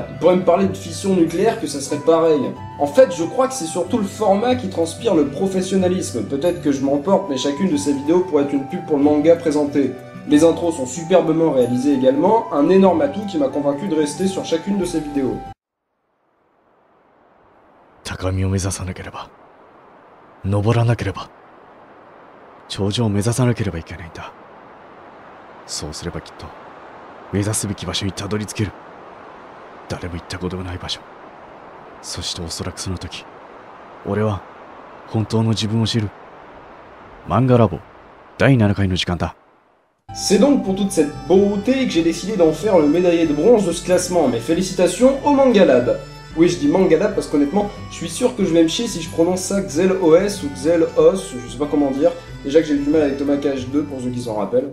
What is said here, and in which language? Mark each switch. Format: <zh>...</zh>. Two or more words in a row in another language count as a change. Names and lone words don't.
<fr>Il pourrait me parler de fission nucléaire que ça serait pareil. En fait, je crois que c'est surtout le format qui transpire le professionnalisme. Peut-être que je m'emporte, mais chacune de ces vidéos pourrait être une pub pour le manga présenté. Les intros sont superbement réalisées également, un énorme atout qui m'a convaincu de rester sur chacune de ces vidéos.</fr> <ja>高みを目指さなければ、登らなければ、頂上を目指さなければいけないんだ。そうすればきっと、目指すべき場所にたどり着ける。誰も行ったことがない場所。そしておそらくその時、俺は本当の自分を知る。漫画ラボ第7回の時間だ。</ja> <fr>C'est donc pour toute cette beauté que j'ai décidé d'en faire le médaillé de bronze de ce classement, mes félicitations au Manga Lab. Oui, je dis Manga Lab parce qu'honnêtement, je suis sûr que je vais me chier si je prononce ça Xel-OS ou Xel-OS, je sais pas comment dire, déjà que j'ai eu du mal avec Thomas Cage 2 pour ceux qui s'en rappellent.</fr>